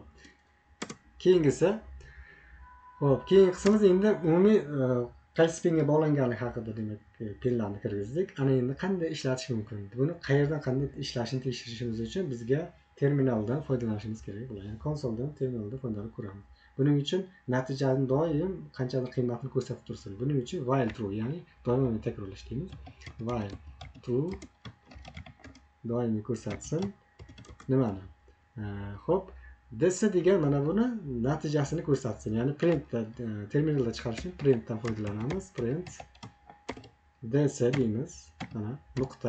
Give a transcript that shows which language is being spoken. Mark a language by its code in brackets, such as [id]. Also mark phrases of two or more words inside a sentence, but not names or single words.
[uz] Keyingisi, keyingi qismimiz endi umumiy qaysi pinga bog'langanligi haqida demak pinlarni kirgizdik. Ana endi qanday ishlatish mumkin? Buni qayerdan qanday ishlashini tekshirishimiz uchun bizga terminaldan foydalanishimiz kerak bo'ladi. Ya'ni konsoldan, terminaldan foydalanib ko'ramiz. Buning uchun natijani doim qanchadir qiymatni ko'rsatib tursin. Buning uchun [en] while true, [uz] ya'ni doimiy takrorlash deymiz. [en] While true [uz] doimiy ko'rsatsin. Nimani? Xo'p, ds degan mana buni natijasini ko'rsatsin. Ya'ni printda terminalda chiqarish uchun printdan foydalanamiz. Print ds deymiz. Mana nuqta.